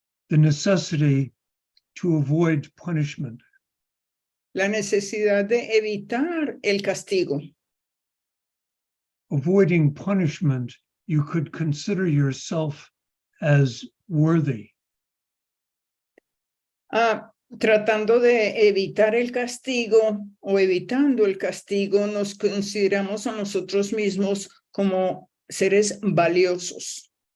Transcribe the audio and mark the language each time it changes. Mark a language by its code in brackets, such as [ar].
[en] necessity to avoid punishment. [es] la necesidad de evitar el castigo. [en] Avoiding punishment, you could consider yourself as worthy. [es] Tratando de evitar el castigo o evitando el castigo, nos consideramos a nosotros mismos como seres valiosos